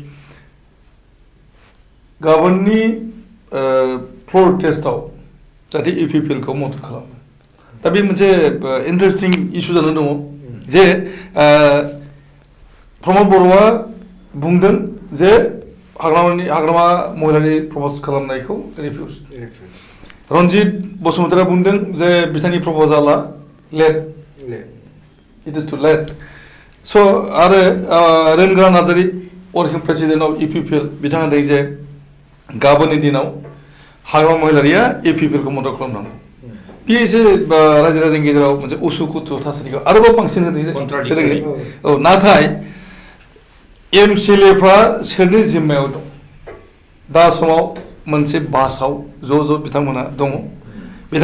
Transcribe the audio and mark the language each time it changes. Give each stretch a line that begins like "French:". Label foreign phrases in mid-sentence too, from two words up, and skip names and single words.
Bodo: गाबोननि
English: floor test
Bodo: जाहाथे इपिपिएलखौ मदद खालामो दा बे मोनसे इन्टारेस्टिं इस्यु जानानै दङ जे प्रमद बर'आ बुंदों जे हाग्रामा महिलारि प्रप'ज खालामनायखौ रिफिउज रन्जित बसुमतारीआ बुंदों जे बिथांनि प्रप'जाला
English: let it is too late so'
Bodo: आरो रोंगोरा नार्जारि
English: working president of EPPL
Bodo: बिथाङा होनदों जे गाबोननि दिनाव हाग्रामा महिलारिया इपिपिएलखौ मदद खालामनांगौ बे एसे रायजो राजानि गेजेराव मोनसे उसुखुथु थासारिखौ आरोबाव बांसिन होदों औ नाथाय एमसिएलएफ्रा सोरनि जिम्मायाव दं दा समाव मोनसे बासआव ज' बिथांमोना दङ बिथां